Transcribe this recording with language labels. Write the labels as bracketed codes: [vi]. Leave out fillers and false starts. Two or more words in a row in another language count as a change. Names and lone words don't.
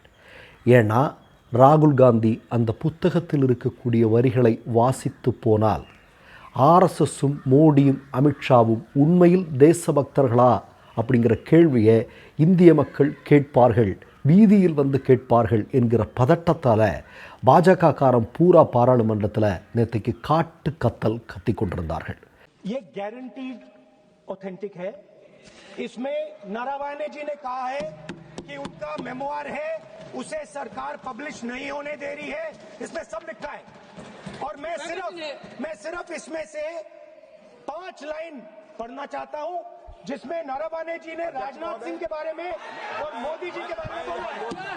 [ta] ஏன்னா ராகுல் காந்தி அந்த புத்தகத்தில் இருக்கக்கூடிய வரிகளை வாசித்து போனால் ஆர்எஸ்எஸும் மோடியும் அமித்ஷாவும் உண்மையில் தேசபக்தர்களா அப்படிங்கிற கேள்வியை இந்திய மக்கள் கேட்பார்கள், வீதியில் வந்து கேட்பார்கள் என்கிற பதட்டத்தால் பாஜக காரம் பூரா பாராளுமன்றத்தில் நேற்றைக்கு காட்டு கத்தல் கத்தி கொண்டிருந்தார்கள். [hi] ये [en] guaranteed authentic [hi] है. इसमें नारावाने जी ने कहा है कि उनका मेमोआर है, उसे सरकार पब्लिश नहीं होने दे रही है. इसमें सब लिखा है और मैं सिर्फ इसमें से 5 लाइन पढ़ना चाहता हूं जिसमें नारावाने जी ने राजनाथ सिंह के बारे में और मोदी जी के बारे में बोला है.